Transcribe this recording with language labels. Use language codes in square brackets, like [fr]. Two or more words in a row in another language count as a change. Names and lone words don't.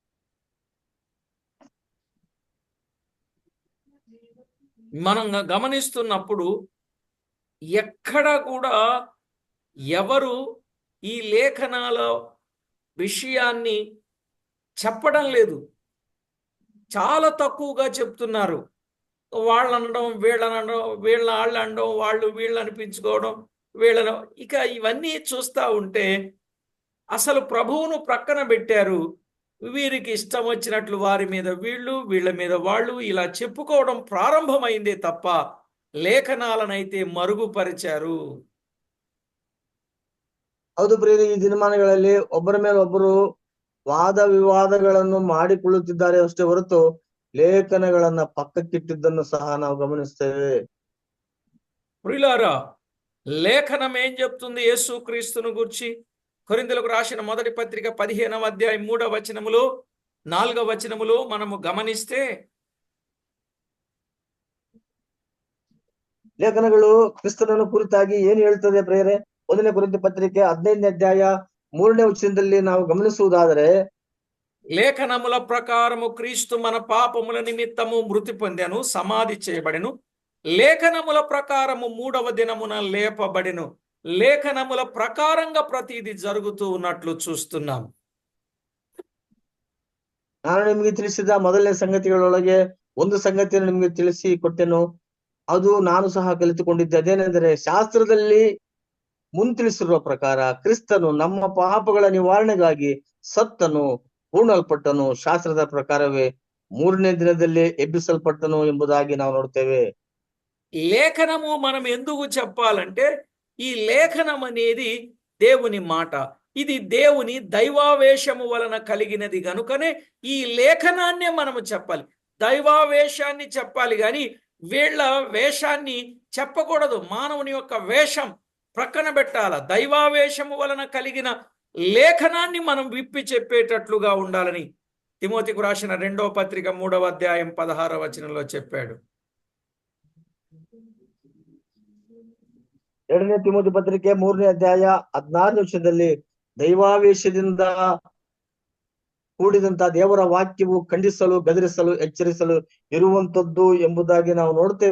[te] మనం గమనిస్తున్నప్పుడు ఎక్కడ కూడా ఎవరు ఈ లేఖనాల విషయాన్ని చెప్పడం లేదు, చాలా తక్కువగా చెప్తున్నారు. వాళ్ళనడం, వీళ్ళనడం, వాళ్ళు అనడం, వాళ్ళు వీళ్ళు అనిపించుకోవడం, వీళ్ళను ఇక ఇవన్నీ చూస్తూ ఉంటే అసలు ప్రభువును ప్రక్కన పెట్టారు. వీరికి ఇష్టం వచ్చినట్లు వారి మీద వీళ్ళు, వీళ్ళ మీద వాళ్ళు ఇలా చెప్పుకోవడం ప్రారంభమైందే తప్ప లేఖనాలనైతే మరుగుపరిచారు. [kn] ಹೌದು ಪ್ರಿಯರೇ, ಈ ದಿನಮಾನಗಳಲ್ಲಿ ಒಬ್ಬರ ಮೇಲೆ ಒಬ್ಬರು ವಾದ ವಿವಾದಗಳನ್ನು ಮಾಡಿಕೊಳ್ಳುತ್ತಿದ್ದಾರೆ ಅಷ್ಟೇ ಹೊರತು ಲೇಖನಗಳನ್ನ ಪಕ್ಕಕ್ಕಿಟ್ಟಿದ್ದನ್ನು ಸಹ ನಾವು ಗಮನಿಸ್ತೇವೆ. [te] ప్రియులారా, లేఖనం ఏం చెప్తుంది యేసుక్రీస్తును గురించి? కొరింథీయులకు రాసిన మొదటి పత్రిక 15వ అధ్యాయం 3వ వచనములో 4వ వచనములో మనము గమనిస్తే [kn] ಲೇಖನಗಳು ಕ್ರಿಸ್ತನನ್ನು ಕುರಿತಾಗಿ ಏನು ಹೇಳ್ತದೆ ಪ್ರಿಯರೇ? 1ನೇ ಕೊರಿಂಥ ಪತ್ರಿಕೆ 15ನೇ ಅಧ್ಯಾಯ 3ನೇ ವಚನದಲ್ಲಿ ನಾವು ಗಮನಿಸುವುದಾದರೆ, [te] లేఖనముల ప్రకారము క్రీస్తు మన పాపముల నిమిత్తము మృతి పొందెను, సమాధి చేయబడెను. లేఖనముల ప్రకారము 3వ దినమున లేపబడెను. లేఖనముల ప్రకారంగా ప్రతిది జరుగుతూ ఉన్నట్లు చూస్తున్నాం. [kn] ನಾನು ನಿಮಗೆ ತಿಳಿಸಿದ ಮೊದಲನೇ ಸಂಗತಿಗಳೊಳಗೆ ಒಂದು ಸಂಗತಿಯನ್ನು ನಿಮಗೆ ತಿಳಿಸಿ ಕೊಟ್ಟೆನು. ಅದು ನಾನು ಸಹ ಕಲಿತುಕೊಂಡಿದ್ದೆ. ಅದೇನೆಂದರೆ, ಶಾಸ್ತ್ರದಲ್ಲಿ ಮುಂತಿಳಿಸಿರುವ ಪ್ರಕಾರ ಕ್ರಿಸ್ತನು ನಮ್ಮ ಪಾಪಗಳ ನಿವಾರಣೆಗಾಗಿ ಸತ್ತನು, ಹೂಣಲ್ಪಟ್ಟನು, ಶಾಸ್ತ್ರದ ಪ್ರಕಾರವೇ 3ನೇ ದಿನದಲ್ಲಿ ಎಬ್ಬಿಸಲ್ಪಟ್ಟನು ಎಂಬುದಾಗಿ ನಾವು ನೋಡ್ತೇವೆ. [te] లేఖనము మనం ఎందుకు చెప్పాలంటే, ఈ లేఖనం అనేది దేవుని మాట. ఇది దేవుని దైవావేశము వలన కలిగినది గనుకనే ఈ లేఖనాన్నే మనము చెప్పాలి. దైవావేశాన్ని చెప్పాలి కానీ వీళ్ళ వేషాన్ని చెప్పకూడదు. మానవుని యొక్క వేషం ప్రక్కన పెట్టాల. దైవావేశము వలన కలిగిన లేఖనాన్ని మనం విప్పి చెప్పేటట్లుగా ఉండాలని తిమోతికు రాసిన 2వ పత్రిక 3వ అధ్యాయం 16వ వచనంలో చెప్పాడు. [kn] 2ನೇ ತಿಮೋಥಿ ಪತ್ರಿಕೆ 3ನೇ ಅಧ್ಯಾಯ 16ನೇ ವಚನದಲ್ಲಿ ದೈವಾವೇಶದಿಂದ ಕೂಡಿದಂತ ದೇವರ ವಾಕ್ಯವು ಖಂಡಿಸಲು, ಗದರಿಸಲು, ಎಚ್ಚರಿಸಲು ಇರುವಂತದ್ದು ಎಂಬುದಾಗಿ ನಾವು ನೋಡ್ತೇವೆ.